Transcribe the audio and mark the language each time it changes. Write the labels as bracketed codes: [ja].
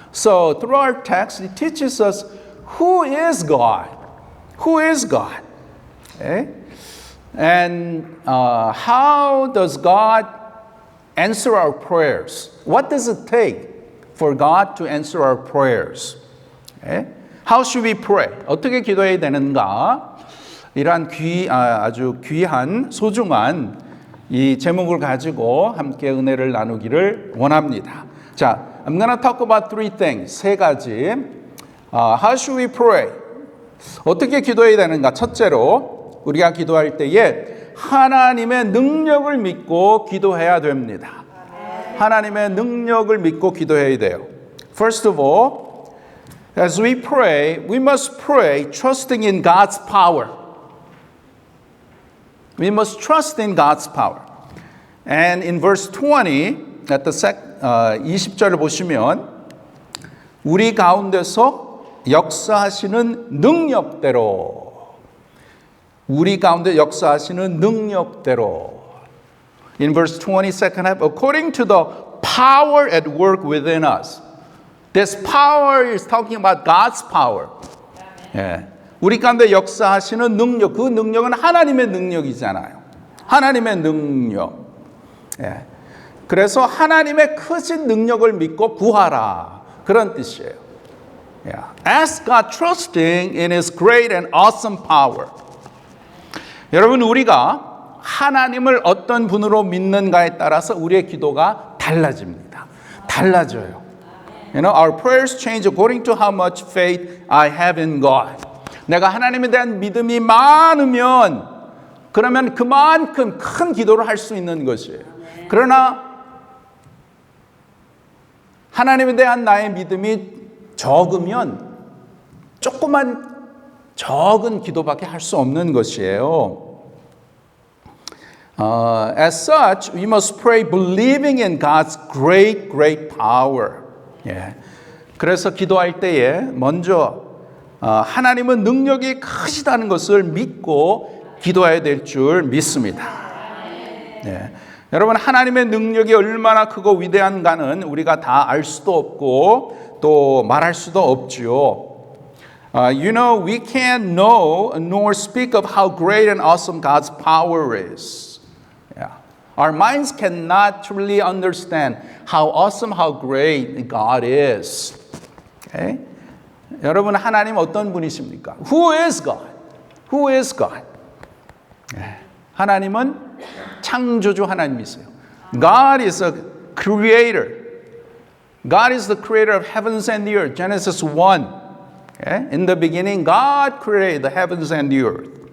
[en] So through our text, it teaches us who is God. Who is God? Okay? And how does God answer our prayers? What does it take for God to answer our prayers? Okay? How should we pray? [ko] 어떻게 기도해야 되는가? 이러한 아주 귀한 소중한 이 제목을 가지고 함께 은혜를 나누기를 원합니다. [en] 자, I'm going to talk about three things. [ko] 세 가지. [en] How should we pray? [ko] 어떻게 기도해야 되는가? 첫째로 우리가 기도할 때에 하나님의 능력을 믿고 기도해야 됩니다. 하나님의 능력을 믿고 기도해야 돼요. [en] First of all, as we pray, we must pray trusting in God's power. We must trust in God's power. And in verse 20, at the [ko] 20절을 보시면 우리 가운데서 역사하시는 능력대로 [en] 우리 가운데 역사하시는 능력대로 In verse 20, second half, according to the power at work within us. This power is talking about God's power. [ko] 예. 우리 가운데 역사하시는 능력, 그 능력은 하나님의 능력이잖아요. 하나님의 능력. 예. 그래서 하나님의 크신 능력을 믿고 구하라. 그런 뜻이에요. [en] Yeah. Ask God trusting in His great and awesome power. [ko] 여러분, 우리가 하나님을 어떤 분으로 믿는가에 따라서 우리의 기도가 달라집니다. 달라져요. [en] You know, our prayers change according to how much faith I have in God. [ko] 내가 하나님에 대한 믿음이 많으면 그러면 그만큼 큰 기도를 할 수 있는 것이에요. 그러나 하나님에 대한 나의 믿음이 적으면 조그만 적은 기도밖에 할 수 없는 것이에요. [en] As such, we must pray believing in God's great, great power. [ko] 예. 그래서 기도할 때에 먼저 하나님은 능력이 크시다는 것을 믿고 기도해야 될 줄 믿습니다. 예. 여러분, 하나님의 능력이 얼마나 크고 위대한가는 우리가 다 알 수도 없고 또 말할 수도 없지요. [en] You know, we can't know nor speak of how great and awesome God's power is. Yeah. Our minds cannot truly understand how awesome, how great God is. Okay? [ko] 여러분, 하나님 어떤 분이십니까? [en] Who is God? Who is God? [ko] 하나님은 창조주 하나님이세요. [en] God is a creator. God is the creator of heavens and the earth. Genesis 1. Okay? In the beginning, God created the heavens and the earth.